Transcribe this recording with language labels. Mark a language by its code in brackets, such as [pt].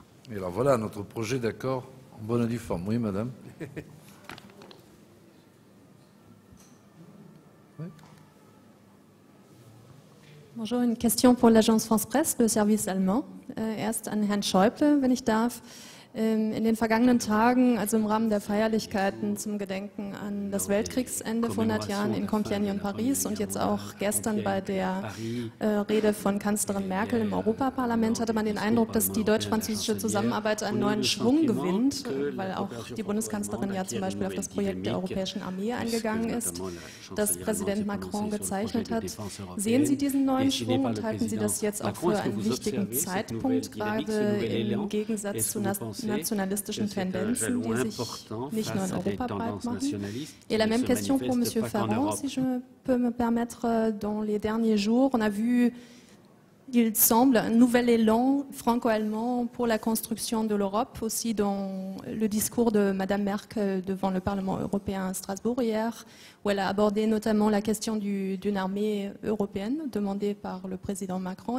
[fr] Et alors voilà notre projet d'accord en bonne et due forme. Oui, madame. Oui. Bonjour, une question pour l'agence France Presse, le service allemand. [de] Erst an Herrn Schäuble, wenn ich darf. In den vergangenen Tagen, also im Rahmen der Feierlichkeiten zum Gedenken an das Weltkriegsende vor 100 Jahren in Compiègne und Paris und jetzt auch gestern bei der Rede von Kanzlerin Merkel im Europaparlament, hatte man den Eindruck, dass die deutsch-französische Zusammenarbeit einen neuen Schwung gewinnt, weil auch die Bundeskanzlerin ja zum Beispiel auf das Projekt der Europäischen Armee eingegangen ist, das Präsident Macron gezeichnet hat. Sehen Sie diesen neuen Schwung und halten Sie das jetzt auch für einen wichtigen Zeitpunkt, gerade im Gegensatz zu nationalistischen Tendenzen, die sich nicht nur in Europa breit machen? [fr] Et la même question pour M. Ferrand, si je peux me permettre. Dans les derniers jours, on a vu, il semble, un nouvel élan franco-allemand pour la construction de l'Europe, aussi dans le discours de Mme Merkel devant le Parlement européen à Strasbourg hier, où elle a abordé notamment la question d'une armée européenne demandée par le président Macron.